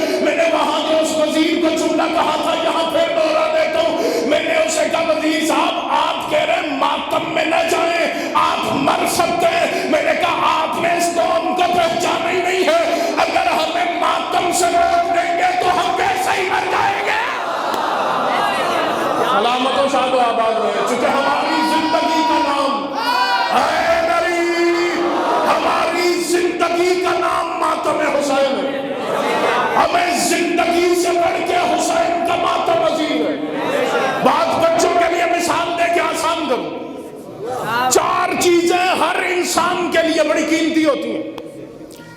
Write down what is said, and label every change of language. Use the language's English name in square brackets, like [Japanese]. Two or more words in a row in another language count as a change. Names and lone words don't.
[Urdu] میں نے وہاں جو اس وزیر کو جملہ کہا تھا یہاں پہ نورا دیتا ہوں، میں نے اسے کہا وزیر صاحب آپ کہہ رہے ہیں ماتم میں نہ جائیں، آپ مر سکتے ہیں۔ میں نے کہا آپ نے اس قوم کو پہچانا ہی نہیں ہے، اگر ہمیں ماتم سے روک دیں گے تو ہم ویسے ہی مر جائیں گے۔ سلامت و شاد و آباد رہے، چونکہ ہماری زندگی کا نام ہماری زندگی کا نام ماتم حسین ہے، ہمیں زندگی سے بڑھ کے حسین کا ماتم عزیز ہے۔ بات بچوں کے لیے مثال دے کے آسان کروں، 4 چیزیں ہر انسان کے لیے بڑی قیمتی ہوتی ہیں۔